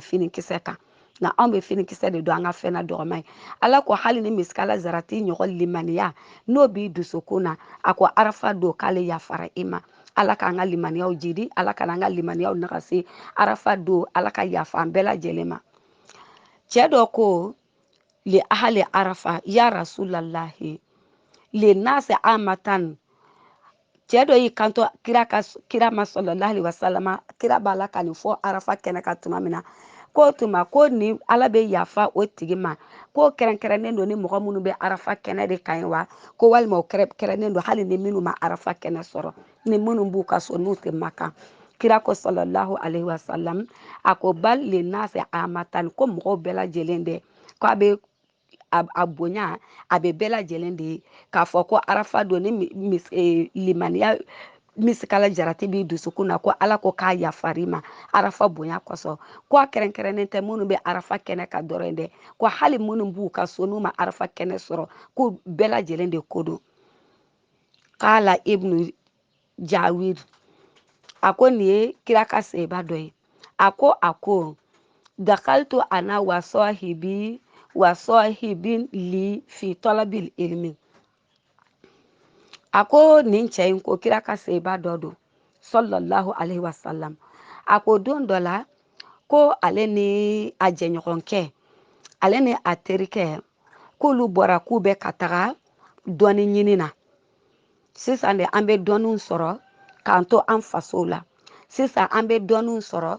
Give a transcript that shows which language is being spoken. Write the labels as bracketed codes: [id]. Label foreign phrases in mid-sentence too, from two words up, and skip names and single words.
[bm] finikisɛ kan nka anw bɛ finikisɛ de don an ka fɛn na dɔgɔma ye ala ko hali ni [ar] مثقال ذرة [bm] ɲɔgɔn limaniya n'o b'i dusukun na a ko arafa don k'ale yafara i ma ala k'an ka limaniyaw jidi ala k'an ka limaniyaw nagasi arafa don ala ka yafa an bɛɛ lajɛlen ma cɛ dɔ ko [ar] لأهل عرفة يا رسول الله للناس عامة [bm] cɛ dɔ y'i kanto kira ma [ar] صلى الله عليه وسلم [bm] kira b'a la ka nin fɔ arafa kɛnɛ ka tuma min na ko tuma ko ni ala bɛ yafa o tigi ma ko kɛrɛnkɛrɛnnen don ni mɔgɔ minnu bɛ arafa kɛnɛ de kan wa ko walima o kɛrɛnkɛrɛnnen don hali ni minnu ma arafa kɛnɛ sɔrɔ ni minnu b'u ka so n'u tɛ makan kira ko [ar] صلى الله عليه وسلم [bm] a ko [ar] بل للناس عامة [bm] ko mɔgɔw bɛɛ lajɛlen de ko a bɛ a bonya a bɛ bɛɛ lajɛlen de ye k'a fɔ ko arafa don ni limaniya [ar] مثقال ذرة [bm] b'i dusukun na ko ala ko k'a yafari ma arafa bonya kosɔn ko a kɛrɛnkɛrɛnnen tɛ minnu bɛ arafa kɛnɛ ka dɔrɔn dɛ ko hali minnu b'u ka so n'u ma arafa kɛnɛ sɔrɔ ko bɛɛ lajɛlen de ko don k'ala ibnu jawir a ko nin ye kira ka seba dɔ ye a ko [ar] دخلت أنا وصاحب لي في طلب العلم [bm] a ko nin cɛ in ko kira ka seba dɔ don [ar] صلى الله عليه وسلم [bm] a ko don dɔ la ko ale ni a jɛɲɔgɔnkɛ ale ni a terikɛ k'olu bɔra k'u bɛ ka taga dɔnni ɲini na sisan de an bɛ dɔnniw sɔrɔ k'an to an fasow la sisan an bɛ dɔnniw sɔrɔ